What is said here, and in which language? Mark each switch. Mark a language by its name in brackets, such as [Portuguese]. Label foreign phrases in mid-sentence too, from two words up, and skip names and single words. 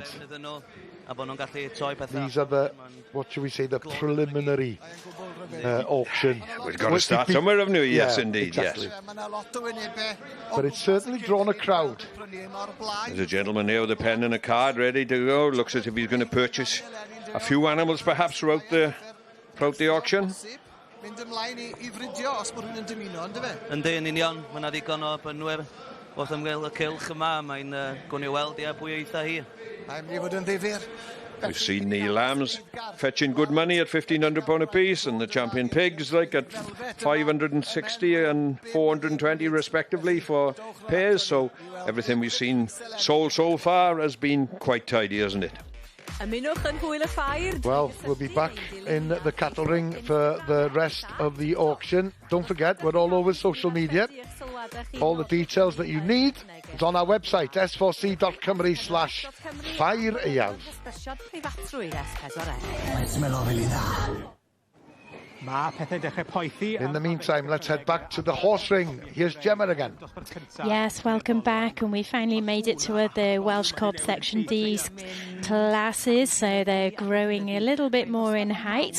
[English] These are the, what should we say, the preliminary auction. We've got to start somewhere, haven't we? Yes, indeed, exactly. Yes. But it's certainly drawn a crowd. There's a gentleman there with a pen and a card ready to go. Looks as if he's going to purchase a few animals perhaps throughout the auction. [Welsh] Yndi, yn union, mae yna ddigon o bynwyr wrth ymwneud y cylch yma, mae'n gwn i weld pwy eitha hi. [English] We've seen the lambs fetching good money at £1,500 a piece, and the champion pigs like at 560 and 420 respectively for pairs. So everything we've seen sold so far has been quite tidy, hasn't it? Well, we'll be back in the cattle ring for the rest of the auction. Don't forget, we're all over social media. All the details that you need is on our website, s4c.cymru/ffair-eang. In the meantime, let's head back to the horse ring. Here's Gemma again. Yes, welcome back, and we finally made it to the Welsh Cob Section D's classes, so they're growing a little bit more in height.